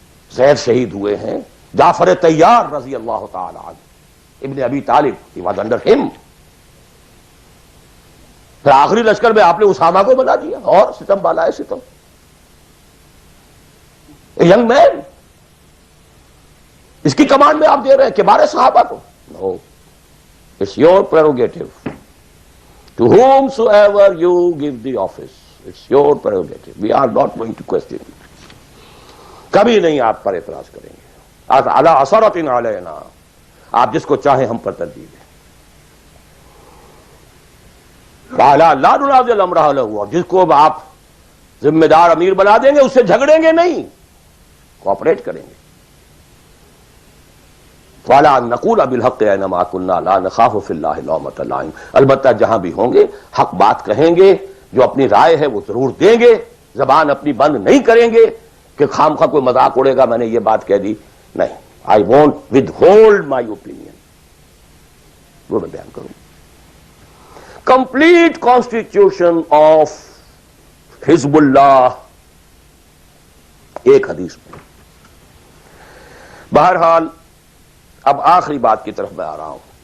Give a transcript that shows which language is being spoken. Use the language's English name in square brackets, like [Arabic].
[Urdu] زید شہید ہوئے ہیں، جعفر طیار رضی اللہ تعالی عنہ، ابن ابی طالب [English] he was under him. [Urdu] پھر آخری لشکر میں آپ نے اسامہ کو بنا دیا، اور ستم بالائے ستم. [English] young man, [Urdu] اس کی کمانڈ میں آپ دے رہے ہیں کبار صحابہ کو. [English] No, it's your prerogative. To whomsoever you give the office, it's your prerogative. We are not going to question it. [Urdu] کبھی نہیں آپ پر اعتراض کریں گے. [Arabic] عَلَىٰ أَثَرَةٍ عَلَيْنَا، [Urdu] آپ جس کو چاہیں ہم پر ترجیح دیں. [Arabic] وَعَلَىٰ لَا نُنَازِعُ أَمْرَهُ لَهُ، [Urdu] اور جس کو آپ ذمہ دار امیر بنا دیں گے اس سے جھگڑیں گے نہیں، کوآپریٹ کریں گے. [Arabic] وَعَلَىٰ أَن نَّقُولَ بِالْحَقِّ أَيْنَمَا كُنَّا لَا نَخَافُ فِي اللَّهِ لَوْمَةَ لَائِمٍ، [Urdu] البتہ جہاں بھی ہوں گے حق بات کہیں گے، جو اپنی رائے ہے وہ ضرور دیں گے، زبان اپنی بند نہیں کریں گے کہ خام خواہ کوئی مذاق اڑے گا میں نے یہ بات کہہ دی. نہیں، [English] I won't withhold my opinion. [Urdu] وہ میں بیان کروں. [English] Complete constitution of حزب اللہ [Urdu] ایک حدیث میں. بہرحال اب آخری بات کی طرف میں آ رہا ہوں.